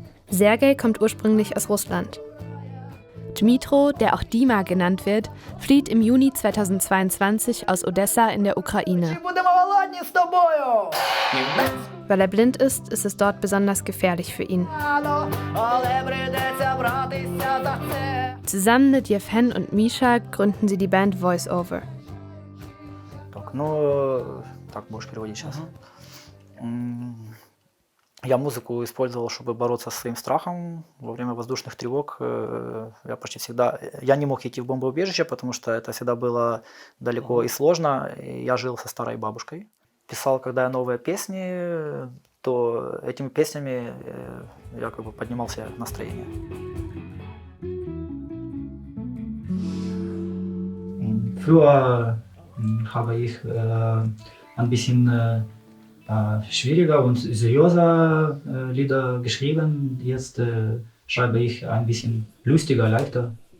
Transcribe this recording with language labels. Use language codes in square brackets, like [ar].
[de] Sergej kommt ursprünglich aus Russland. Dmitro, der auch Dima genannt wird, flieht im Juni 2022 aus Odessa in der Ukraine. Weil er blind ist, ist es dort besonders gefährlich für ihn. Zusammen mit Jevhen und Misha gründen sie die Band Voice Over. [ru] Так можешь переводить сейчас. Я музыку использовал, чтобы бороться со своим страхом. Во время воздушных тревог я почти всегда... Я не мог идти в бомбоубежище, потому что это всегда было далеко и сложно. И я жил со старой бабушкой. Писал, когда я новые песни, то этими песнями я как бы поднимал себе настроение. [de] Früher habe ich ein bisschen schwieriger und seriöser Lieder geschrieben. Jetzt schreibe ich ein bisschen lustiger, leichter.